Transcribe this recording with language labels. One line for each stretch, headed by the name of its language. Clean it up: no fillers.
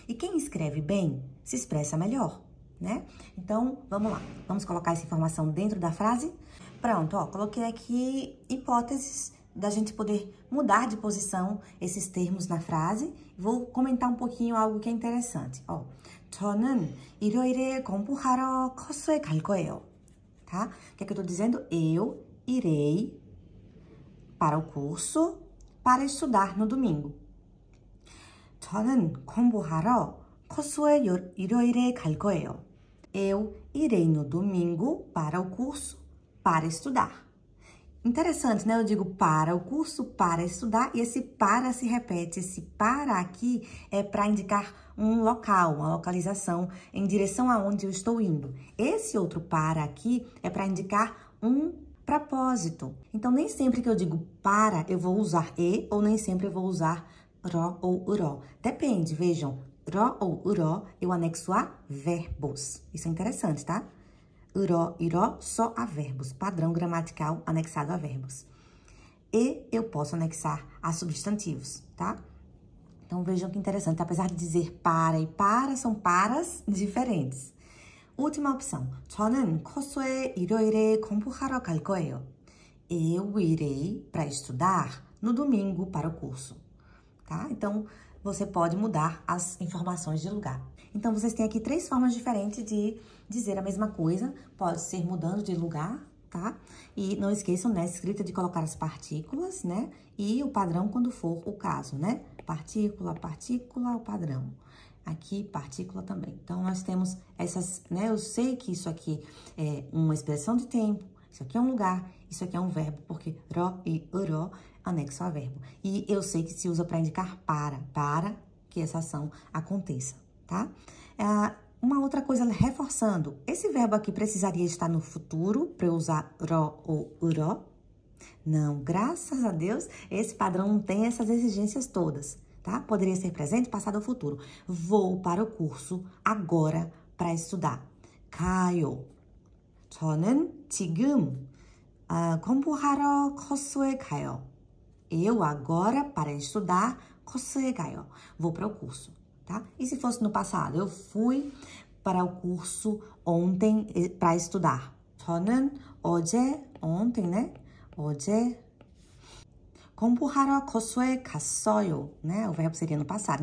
Portuguese: E quem escreve bem, se expressa melhor, né? Então, vamos lá. Vamos colocar essa informação dentro da frase? Pronto, ó, coloquei aqui hipóteses da gente poder mudar de posição esses termos na frase. Vou comentar um pouquinho algo que é interessante. ó.
Korean: 저는 일요일에 공부하러 코스에 갈 거예요.
Portuguese: Tá? O que é que eu tô dizendo? Eu irei para o curso para estudar no domingo.
Korean: 저는 공부하러 코스에 일요일에 갈 거예요.
Portuguese: Eu irei no domingo para o curso para estudar. Interessante, né? Eu digo para o curso, para estudar, e esse para se repete. Esse para aqui é para indicar um local, uma localização em direção aonde eu estou indo. Esse outro para aqui é para indicar um propósito. Então, nem sempre que eu digo para, eu vou usar e, ou nem sempre eu vou usar ro ou uró. Depende, vejam, ro ou uró, eu anexo a verbos. Isso é interessante, tá? Uró, iró, só a verbos. Padrão gramatical anexado a verbos. E eu posso anexar a substantivos, tá? Então, vejam que interessante. Apesar de dizer para e para, são paras diferentes. Última opção.
Korean: 저는 코스에 일요일에 공부하러 갈 거예요.
Portuguese: Eu irei para estudar no domingo para o curso, tá? Então, você pode mudar as informações de lugar. Então, vocês têm aqui 3 formas diferentes de dizer a mesma coisa. Pode ser mudando de lugar, tá? E não esqueçam, nessa escrita, de colocar as partículas, né? E o padrão quando for o caso, né? Partícula, partícula, o padrão. Aqui, partícula também. Então, nós temos essas, né? Eu sei que isso aqui é uma expressão de tempo, isso aqui é um lugar, isso aqui é um verbo, porque ro e uró anexo a verbo. E eu sei que se usa para indicar para que essa ação aconteça, tá? Uma outra coisa, reforçando, esse verbo aqui precisaria estar no futuro para eu usar ro ou uró? Não, graças a Deus, esse padrão não tem essas exigências todas, tá? Poderia ser presente, passado ou futuro. Vou para o curso agora para estudar.
Korean: 가요. 저는 지금 공부하러 코스에 가요.
Portuguese: Eu agora, para estudar,
Korean: 코스에 가요.
Portuguese: Vou para o curso, tá? E se fosse no passado? Eu fui para o curso ontem para estudar.
Korean: 저는 어제,
Portuguese: ontem, né?
Korean: 어제 공부하러 코스에 갔어요,
Portuguese: né? O verbo seria no passado.